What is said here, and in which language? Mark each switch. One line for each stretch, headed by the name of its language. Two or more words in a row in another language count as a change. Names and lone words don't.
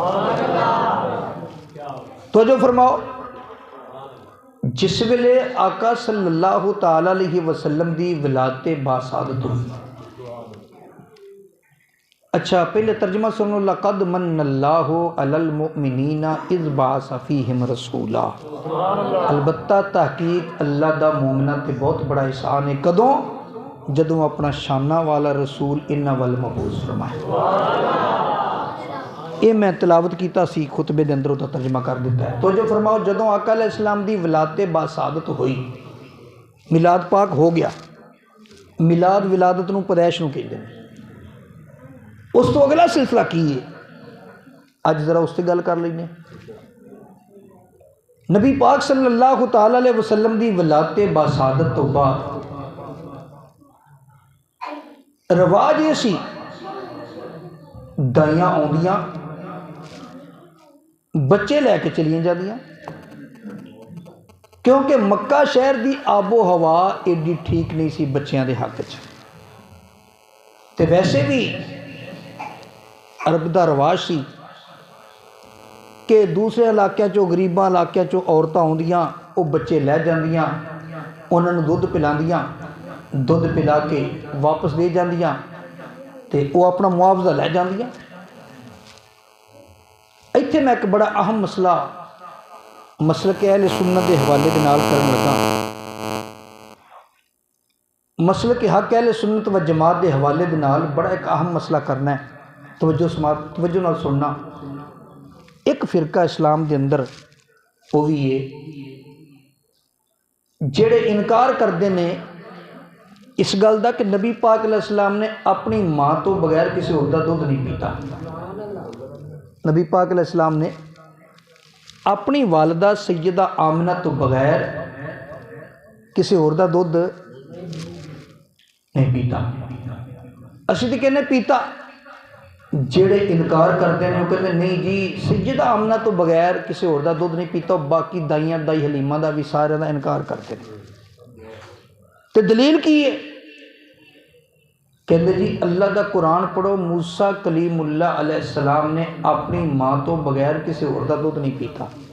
Punjabi: توجہ فرماؤ، جس ویلے آقا
Arabic: صلی اللہ تعالی علیہ وسلم
Punjabi: دی ولادت باسعادت ہوئی، اچھا پہلے ترجمہ سنو،
Arabic: لقد من اللہ علی المؤمنین اذ بعث فیہم رسولا،
Punjabi: البتہ تحقیق اللہ دا مومنہ تے بہت بڑا احسان ہے، کدوں؟ جدوں اپنا شانہ والا رسول انہاں ول مبعوث فرمائے۔ یہ میں تلاوت کیتا سی خطبے دے اندر، تو ترجمہ کر دیتا ہے۔ تو جو فرماؤ جدوں آقا علیہ السلام دی ولادت باسعادت ہوئی، میلاد پاک ہو گیا، میلاد ولادت نو پیدائش نو کہندے نے، اس تو اگلا سلسلہ کی ہے، اج ذرا اس سے گل کر لینے۔ نبی پاک
Arabic: صلی اللہ تعالی علیہ وسلم
Punjabi: دی ولادت باسعادت تو بعد رواج یہ سی، دائیاں آندیاں بچے لے کے چلیاں جاندیاں، کیونکہ مکہ شہر دی آب و ہوا ایڈی ٹھیک نہیں سی بچیاں دے حق چ، تے ویسے بھی عرب دا رواج سی کہ دوسرے علاقے چو، غریباں علاقے چو عورتاں آندیاں، وہ بچے لے جاندیاں، انہاں نوں دودھ پلاندیاں، دودھ پلا کے واپس دے جاندیاں تے وہ اپنا معاوضہ لے جاندیاں۔ ایتھے میں ایک بڑا اہم مسلک اہل سنت دے حوالے دے نال کرن لگا، مسلک حق اہل سنت و جماعت دے حوالے دے نال بڑا ایک اہم مسئلہ کرنا ہے، توجہ نال سننا۔ ایک فرقہ اسلام دے اندر وہ بھی ہے جڑے انکار کردے نے اس گل دا کہ نبی پاک علیہ السلام نے اپنی ماں تو بغیر کسی اور دا دودھ نہیں پیتا۔ نبی پاک علیہ السلام نے اپنی والدہ سیدہ آمنہ تو بغیر کسی اور دا دودھ نہیں پیتا۔ ਅਸੀਂ ਤਾਂ ਕਹਿੰਦੇ ਪੀਤਾ। ਜਿਹੜੇ ਇਨਕਾਰ ਕਰਦੇ ਨੇ ਉਹ ਕਹਿੰਦੇ ਨਹੀਂ ਜੀ ਸੈਯਦਾ ਆਮਨਾ ਤੋਂ ਬਗੈਰ ਕਿਸੇ ਹੋਰ ਦਾ ਦੁੱਧ ਨਹੀਂ ਪੀਤਾ। ਬਾਕੀ ਦਾਈਆਂ ਦਾਈ ਹਲੀਮਾ ਦਾ ਵੀ ਸਾਰਿਆਂ ਦਾ ਇਨਕਾਰ ਕਰਦੇ ਨੇ। ਤੇ ਦਲੀਲ ਕੀ ਹੈ? ਕਹਿੰਦੇ ਜੀ ਅੱਲਾ ਦਾ ਕੁਰਾਨ ਪੜ੍ਹੋ, ਮੂਸਾ ਕਲੀਮੁੱਲਾ ਅਲੈਹਿਸਸਲਾਮ ਨੇ ਆਪਣੀ ਮਾਂ ਤੋਂ ਬਗੈਰ ਕਿਸੇ ਹੋਰ ਦਾ ਦੁੱਧ ਨਹੀਂ ਪੀਤਾ।